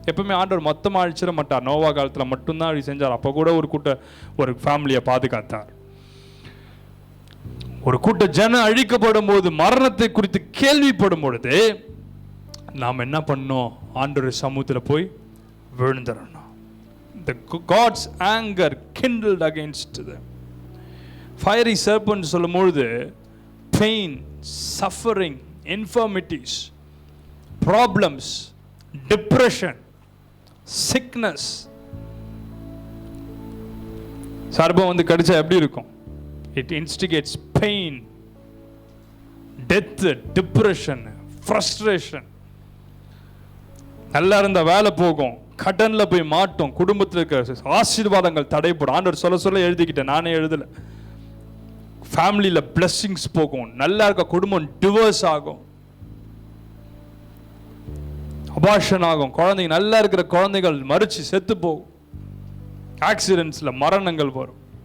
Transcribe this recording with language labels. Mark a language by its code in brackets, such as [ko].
[ta] எப்பவுமே ஆண்டவர் மொத்தமாக அழிச்சிட மாட்டார். நோவா காலத்தில் மட்டும்தான் அப்படி செஞ்சார். அப்போ கூட ஒரு ஃபேமிலியை பாதுகாத்தார். ஒரு கூட்ட ஜனம் அழிக்கப்படும் போது, மரணத்தை குறித்து கேள்விப்படும் பொழுது நாம் என்ன பண்ணோம்? ஆண்டவர் சமூகத்தில் போய் விழுந்துடணும். [en] The God's anger kindled against them. Fiery serpent [ta] சொல்லும் பொழுது [en] pain, suffering, infirmities, problems, depression, sickness. [ta] சர்பம் வந்து கடிச்சா எப்படி இருக்கும்? [en] It instigates pain, death, depression, frustration. [ta] நல்லா இருந்த வேலை போகும், கடன்ல போய் மாட்டோம், குடும்பத்தில் இருக்கிற ஆசீர்வாதங்கள் தடைப்படும். ஆண்டவர் சொல்ல எழுதிக்கிட்டேன், நானே எழுதல. ஃபேமிலியில் பிளெஸிங்ஸ் போகும், நல்லா இருக்க குடும்பம் டிவோர்ஸ் ஆகும், அபார்ஷன் ஆகும், குழந்தைங்க நல்லா இருக்கிற குழந்தைகள் மறிச்சு செத்து போகும், ஆக்சிடென்ட்ஸ்ல மரணங்கள் வரும்.